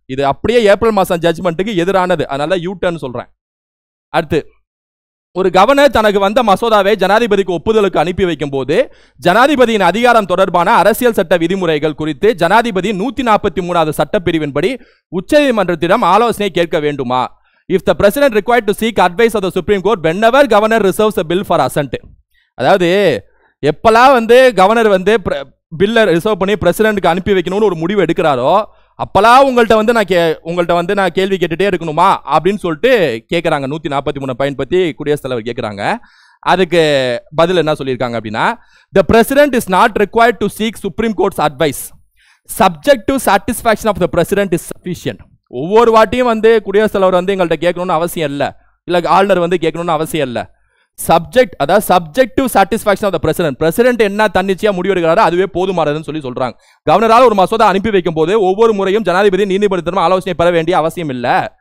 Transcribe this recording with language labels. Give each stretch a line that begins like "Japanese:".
Tamil: இது அப்படியே ஏப்ரல் மாசம் ஜட்ஜ்மெண்ட்டுக்கு எதிரானது, அதனால யூ டர்ன் சொல்றேன். அடுத்து, ஒரு கவர்னர் தனக்கு வந்த மசோதாவை ஜனாதிபதிக்கு ஒப்புதலுக்கு அனுப்பி வைக்கும் போது ஜனாதிபதியின் அதிகாரம் தொடர்பான அரசியல் சட்ட விதிமுறைகள் குறித்து ஜனாதிபதி 143வது சட்டப்பிரிவின்படி உச்சநீதிமன்றத்திடம் ஆலோசனை கேட்க வேண்டுமா?
English: If the president required to seek advice of the Supreme Court whenever governor reserves a bill for assent.
Tamil: அதாவது எப்பெல்லாம் வந்து கவர்னர் வந்து பில்லை ரிசர்வ் பண்ணி பிரசிடென்ட்க்கு அனுப்பி வைக்கணும்னு ஒரு முடிவு எடுக்கிறாரோ, அப்பெல்லாம் உங்கள்கிட்ட வந்து நான் கேள்வி கேட்டுட்டே இருக்கணுமா அப்படின்னு சொல்லிட்டு கேட்குறாங்க. 143 பயன்படுத்தி குடியரசுத் தலைவர் கேட்குறாங்க. அதுக்கு பதில் என்ன சொல்லியிருக்காங்க அப்படின்னா,
English: the president is not required to seek Supreme Court's advice. Subjective satisfaction of the president is sufficient.
Tamil: ஒவ்வொரு வாட்டியும் வந்து குடியரசுத் தலைவர் வந்து எங்கள்கிட்ட கேட்கணும்னு அவசியம் இல்லை, இல்லை ஆளுநர் வந்து கேட்கணும்னு அவசியம் இல்லை. Subjective satisfaction of the president என்ன தன்னிச்சையா முடிவு எடுக்கிறாரோ அதுவே போதுமானதுன்னு சொல்லி சொல்றாங்க. கவர்னரால் ஒரு மசோதா அனுப்பி வைக்கும் போது ஒவ்வொரு முறையும் ஜனாதிபதி நீதிபதியிடம் ஆலோசனை பெற வேண்டிய அவசியம் இல்லை.